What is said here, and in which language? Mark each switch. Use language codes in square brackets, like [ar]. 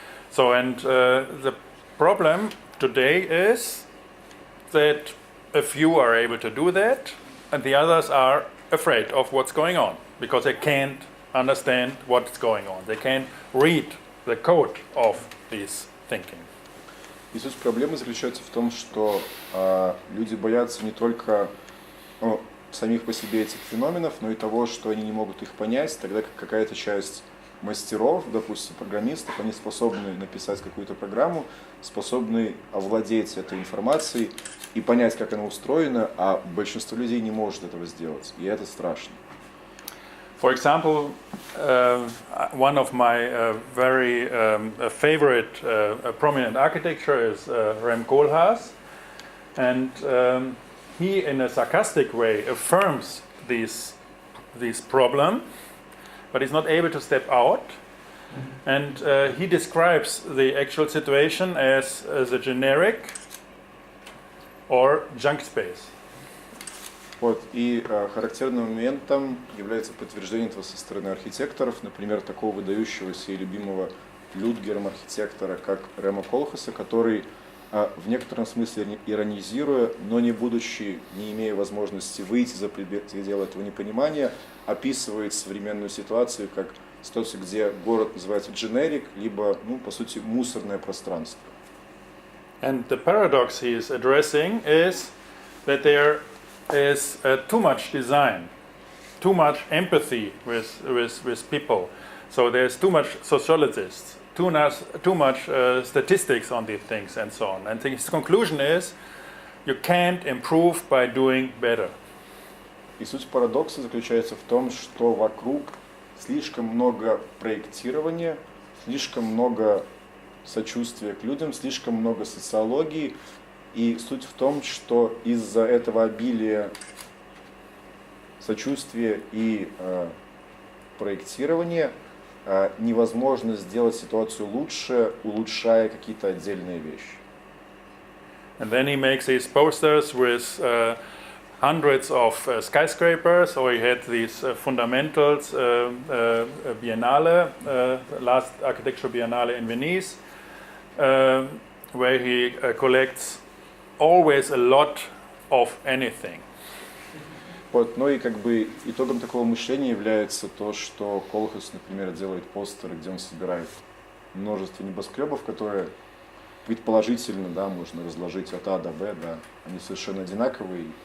[en] So, and the problem today is that a few are able to do that, and the others are afraid of what's going on because they can't understand what's going on. They can't read the code of this thinking. [ru] И суть проблемы заключается в том, что люди боятся не только самих по себе этих феноменов, но и того, что они не могут их понять, тогда как какая-то часть мастеров, допустим, программистов, они способны написать какую-то программу, способны овладеть этой информацией и понять, как она устроена, а большинство людей не может этого сделать, и это страшно. [en] For example, one of my very favorite prominent architecture is Rem Koolhaas, and he, in a sarcastic way, affirms this problem, but he's not able to step out. And he describes the actual situation as a generic or junk space. [ru] Вот, и характерным моментом является подтверждение этого со стороны архитекторов, например, такого выдающегося и любимого Людгером архитектора, как Рема Колхаса, который в некотором смысле иронизируя, но не имея возможности выйти за пределы этого непонимания, описывает современную ситуацию как ситуацию, где город называется generic, либо, по сути, мусорное пространство. [en] And the paradox he is addressing is that there is too much design, too much empathy with people. So there's too much sociologists, too much statistics on these things and so on. And his conclusion is you can't improve by doing better. [ru] И суть парадокса заключается в том, что вокруг слишком много проектирования, слишком много сочувствия к людям, слишком много социологии. И суть в том, что из-за этого обилия сочувствия и проектирования невозможно сделать ситуацию лучше, улучшая какие-то отдельные вещи. [en] And then he makes these posters with hundreds of skyscrapers, or he had these fundamentals biennale, last architectural biennale in Venice, where he collects always a lot of anything. [ru] Вот, ну и как бы итогом такого мышления является то, что Колхас, например, делает постеры, где он собирает множество небоскребов, которые предположительно, да, можно разложить от А до Б, да, они совершенно одинаковые.